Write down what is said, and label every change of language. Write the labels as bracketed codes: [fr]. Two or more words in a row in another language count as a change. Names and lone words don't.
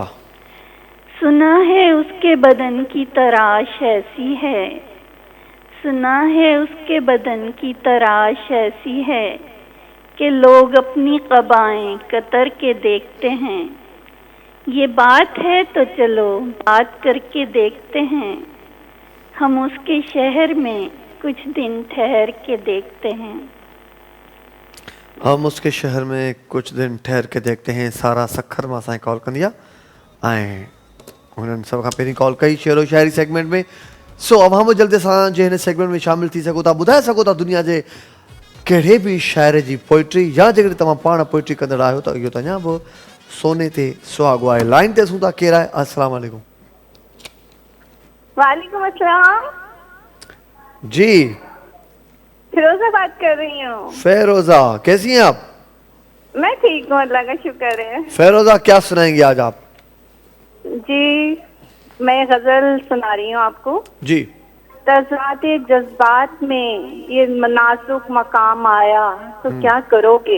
[ur] سنا ہے اس کے بدن کی تراش ایسی ہے، سنا ہے اس کے بدن کی تراش ایسی ہے کہ لوگ اپنی قبائیں کتر کے دیکھتے ہیں. یہ بات ہے تو چلو بات کر کے دیکھتے ہیں. ہم اس کے شہر میں کچھ دن ٹھہر کے دیکھتے ہیں. ہم اس کے شہر میں کچھ دن ٹھہر کے دیکھتے ہیں. [sd] सारा सखर मां असांखे कॉल कंदी आहे ऐं हुननि सभ खां पहिरीं कॉल कई शेरो शायरी सेगमेंट में। सो [ur] اب ہم جلدی [sd] असां जे हिन सेगमेंट में शामिल थी सघो था। ॿुधाए सघो था दुनिया जे कहिड़े बि शाइर जी पोइट्री, या जेकॾहिं तव्हां पाण पोइट्री कंदड़ आहियो त इहो त अञा बि सोने ते सुहागो आहे। लाइन ते असूं था, केरु आहे? [ar] السلام عليكم. وعليكم السلام. [ur] जी فیروزہ بات کر رہی ہوں. فیروزہ، کیسی ہیں آپ? میں ٹھیک ہوں، اللہ کا شکر ہے. فیروزہ، کیا سنائیں گے آج آپ? جی میں غزل سنا رہی ہوں آپ کو. जी। تضادِ جذبات میں یہ نازک مقام آیا تو کیا کرو گے.